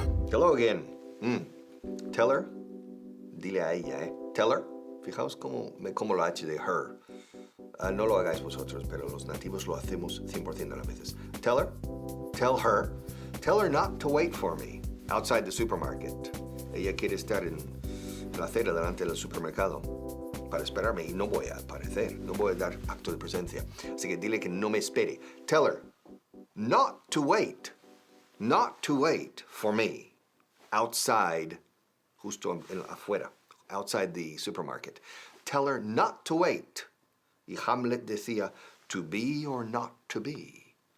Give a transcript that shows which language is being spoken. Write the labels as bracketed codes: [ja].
[en] Hello again. Tell her. [es] Dile a ella, [en] Tell her. [es] Fijaos cómo la H de her. No lo hagáis vosotros, pero los nativos lo hacemos 100% de las veces. [en] Tell her. Tell her. Tell her not to wait for me outside the supermarket. [es] Ella quiere estar en la acera delante del supermercado para esperarme y no voy a aparecer. No voy a dar acto de presencia. Así que dile que no me espere. [en] Tell her not to wait. Not to wait for me outside, [es] justo afuera, [en] outside the supermarket. Tell her not to wait. [es] Y Hamlet decía, [en] to be or not to be.